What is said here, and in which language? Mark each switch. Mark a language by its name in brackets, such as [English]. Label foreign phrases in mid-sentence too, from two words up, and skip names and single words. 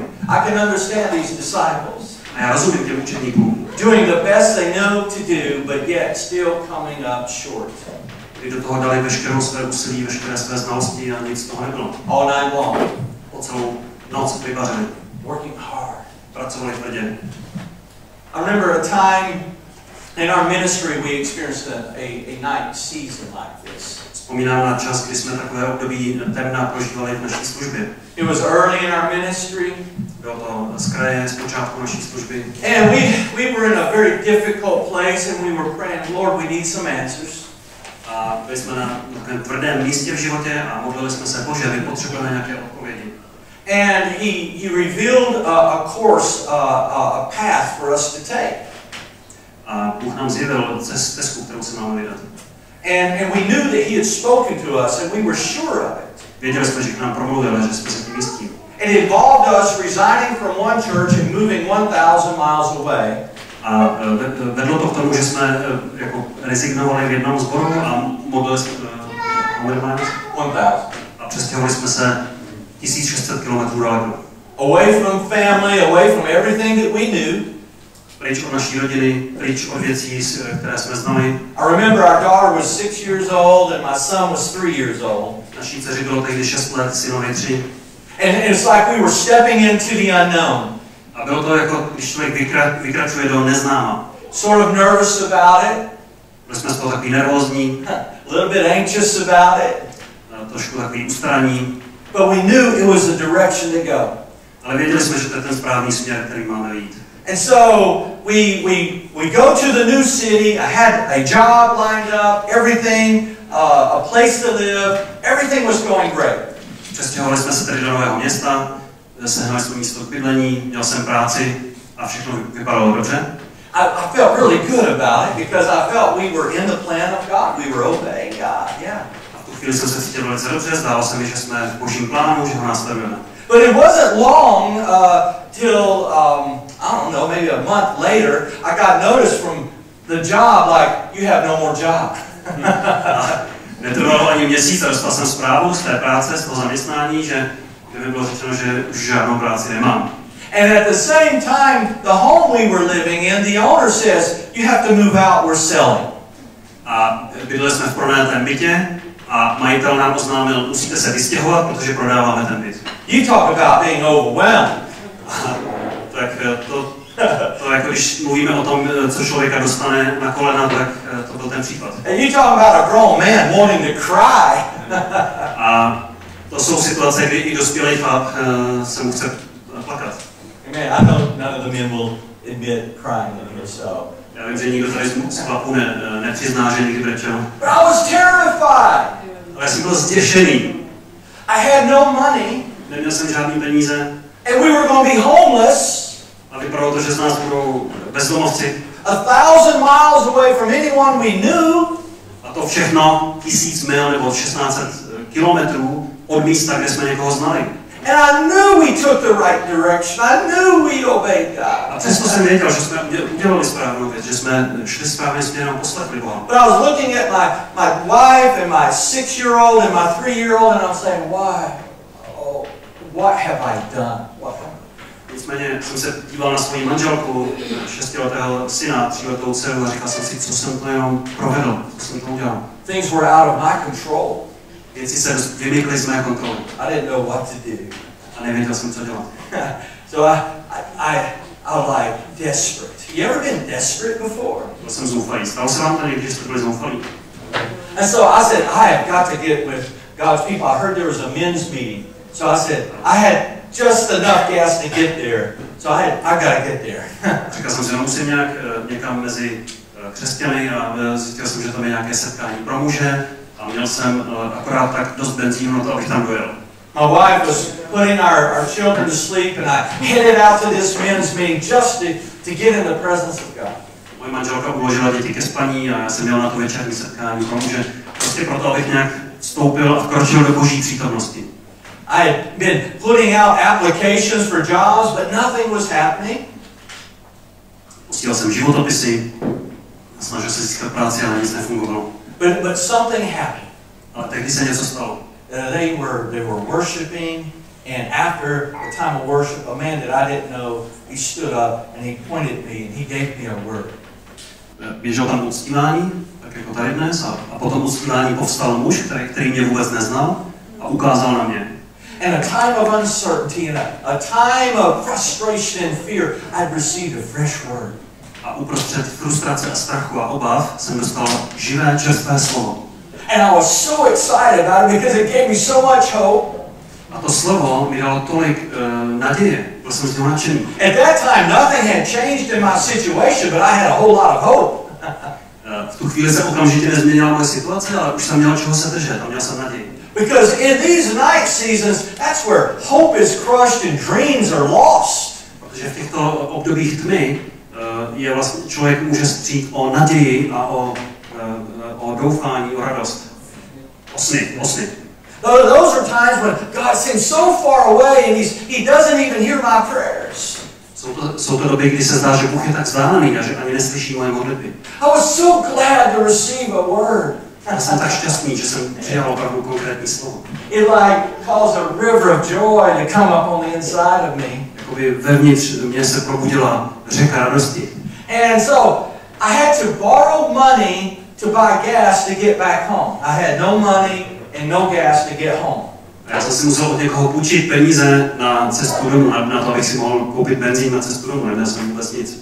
[English] I can understand these disciples. [Czech] A já rozumím těm učeníkům. [English] Doing the best they know to do, but yet still coming up short. [Czech] Kdy do toho dali veškerou své úsilí, veškeré své znalosti a nic z toho nebylo. [English] All night long. [Czech] Po celou noc vyvařili. [English] Working hard. [Czech] Pracovali tvrdě. [English] I remember a time in our ministry we experienced a night season like this. [Czech] Vzpomínám na čas, kdy jsme takové období temna prožívali v naší službě. [English] It was early in our ministry. [Czech] Bylo to z kraje, z počátku naší služby. [English] And we were in a very difficult place and we were praying, Lord, we need some answers. [Czech] A byli jsme na takovém tvrdém místě v životě a modlili jsme se, Bože, my potřebujeme nějaké odpovědi. [English] And he revealed a course, a path for us to take. [Czech] A Bůh nám zjevil stezku, kterou se máme vydat. [English] And we knew that he had spoken to us, and we were sure of it. [Czech] Věděli jsme, že k nám promluvil, že jsme se tím jistí. [English] It involved us resigning from one church and moving 1,000 miles away. [Czech] A vedlo to k tomu, že jsme jako rezignovali v jednom sboru a modlili jsme 1,000. A přestěhovali jsme se 1600 km daleko. [English] Away from family, away from everything that we knew. [Czech] Pryč od naší rodiny, pryč od věcí, které jsme znali. [English] I remember our daughter was 6 years old and my son was 3 years old. [Czech] Naší dceři bylo tehdy 6 let, synovi 3. [English] And it's like we were stepping into the unknown. [Czech] A bylo to jako, když člověk vykračuje do neznáma. [English] Sort of nervous about it. [Czech] Byli jsme z toho takový nervózní. [English] A little bit anxious about it. [Czech] Trošku takový ustraní. [English] But we knew it was the direction to go. [Czech] Ale věděli jsme, že to je ten správný směr, který máme jít. [English] And so we go to the new city. I had a job lined up, everything, a place to live. Everything was going great. [Czech] Přestěhovali jsme se tedy do nového města, sehnali jsme místo k bydlení, měl jsem práci a všechno vypadalo dobře. [English] I felt really good about it because I felt we were in the plan of God. We were obeying God. Yeah. [Czech] A v tu chvíli jsem se cítil velice dobře, zdálo se mi, že jsme v Božím plánu, že ho následujeme. [English] But it wasn't long till, I don't know, maybe a month later, I got notice from the job like, you have no more job. [Czech] Netrvalo ani měsíc a dostal jsem zprávu z té práce, z toho zaměstnání, že mi bylo řečeno, že už žádnou práci nemám. [English] And at the same time, the home we were living in, the owner says, you have to move out, we're selling. [Czech] A bydleli jsme v pronajatém bytě a majitel nám oznámil, musíte se vystěhovat, protože prodáváme ten byt. [English] You talk about being overwhelmed. [Czech] Tak to jako když mluvíme o tom, co člověka dostane na kolena, tak to byl ten případ. [English] And you talk about a grown man wanting to cry. [Czech] A to jsou situace, kdy i dospělý chlap se mu chce plakat. [English] Man, I know none of the men will admit crying in here, so. [Czech] Já vím, že nikdo tady z chlapů nepřizná, že někdy brečel. [English] But I was terrified. [Czech] Ale já jsem byl zděšený. [English] I had no money. [Czech] Neměl jsem žádný peníze. [English] And we were going to be homeless. [Czech] A vypadalo to, že z nás budou bezdomovci. [English] 1,000 miles away from anyone we knew. [Czech] A to všechno 1000 mil nebo 1600 kilometrů od místa, kde jsme někoho znali. [English] And I knew we took the right direction. I knew we obeyed God. [Czech] A přesto jsem věděl, že jsme udělali správnou věc, že jsme šli správným směrem a poslechli Boha. [English] But I was looking at my wife and my 6-year-old and my 3-year-old and I'm saying, why? Oh, what have I done? [Czech] Nicméně jsem se díval na svoji manželku, 6letého syna, 3letou dceru a říkal jsem si, co jsem to jenom provedl, co jsem to udělal. [English] Things were out of my control. [Czech] Věci se vymykly z mé kontroly. [English] I didn't know what to do. [Czech] A nevěděl jsem, co dělat. [English] So I was like desperate. You ever been desperate before? [Czech] Byl jsem zoufalý. Stalo se vám to někdy, že jste byli zoufalí? [English] And so I said, I have got to get with God's people. I heard there was a men's meeting. So I said, I had just enough gas to get there. So I got to get there. [Czech] Říkal jsem si, no musím nějak někam mezi křesťany a zjistil jsem, že tam je nějaké setkání pro muže a měl jsem akorát tak dost benzínu na to, abych tam dojel. [English] My wife was putting our children to sleep and I headed out to this men's meeting just to get in the presence of God. [Czech] Moje manželka uložila děti ke spaní a já jsem měl na to večerní setkání pro muže. Prostě proto, abych nějak vstoupil a vkročil do Boží přítomnosti. [English] I had been putting out applications for jobs, but nothing was happening. [Czech] Posílal jsem životopisy, snažil se získat práci, ale nic nefungovalo. [English] But something happened. [Czech] Ale tehdy se něco stalo. [English] They were worshiping, and after the time of worship, a man that I didn't know, he stood up and he pointed at me and he gave me a word. [Czech] Běžel tam uctívání, tak jako tady dnes, a potom uctívání povstal muž, který mě vůbec neznal a ukázal na mě. [English] In a time of uncertainty, in a time of frustration and fear, I'd received a fresh word. [Czech] A uprostřed frustrace a strachu a obav jsem dostal živé, čerstvé slovo. [English] And I was so excited about it because it gave me so much hope. [Czech] A to slovo mi dalo tolik naděje, byl jsem z toho nadšený. [English] At that time, nothing had changed in my situation, but I had a whole lot of hope. [Czech] V tu chvíli se okamžitě nezměnila moje situace, ale už jsem měl čeho se držet a měl jsem naději. [English] Because in these night seasons, that's where hope is crushed and dreams are lost. [Czech] Protože v těchto obdobích tmy je vlastně, člověk může střít o naději a o doufání, o radost. O sny. [English] Those are times when God seems so far away and he doesn't even hear my prayers. [Czech] Jsou to doby, kdy se zdá, že Bůh je tak vzdálený a že ani neslyší moje modlitby. [English] I was so glad to receive a word. [Czech] Já jsem tak šťastný, že jsem přijal opravdu konkrétní slovo. [English] It like caused a river of joy to come up on the inside of me. [Czech] Jakoby vevnitř mě se probudila řeka radosti. [English] And so I had to borrow money to buy gas to get back home. I had no money and no gas to get home. [Czech] Já jsem si musel od někoho půjčit peníze na cestu domů, na to, abych si mohl koupit benzín na cestu domů, neměl jsem vůbec nic.